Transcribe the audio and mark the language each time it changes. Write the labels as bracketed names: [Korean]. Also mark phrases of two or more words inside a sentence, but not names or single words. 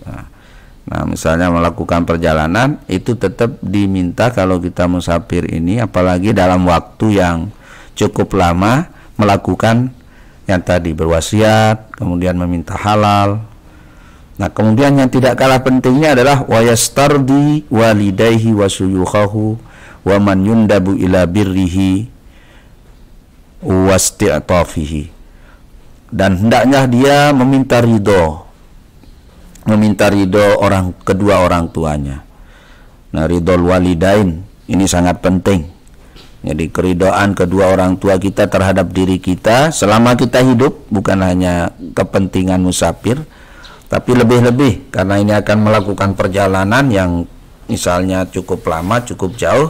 [Indonesian] Nah, misalnya melakukan perjalanan itu tetap diminta kalau kita musafir ini, apalagi dalam waktu yang cukup lama, melakukan yang tadi berwasiat, kemudian meminta halal. Nah, kemudian yang tidak kalah pentingnya adalah [Arabic] ويسترضي والديه وشيوخه ومن يندب إلى بره واستعطافه. [Indonesian] Dan hendaknya dia meminta ridho kedua orang tuanya. Nah, [Arabic] رضا الوالدين [Indonesian] ini sangat penting. Jadi keridhaan kedua orang tua kita terhadap diri kita selama kita hidup, bukan hanya kepentingan musafir, tapi lebih-lebih karena ini akan melakukan perjalanan yang misalnya cukup lama, cukup jauh.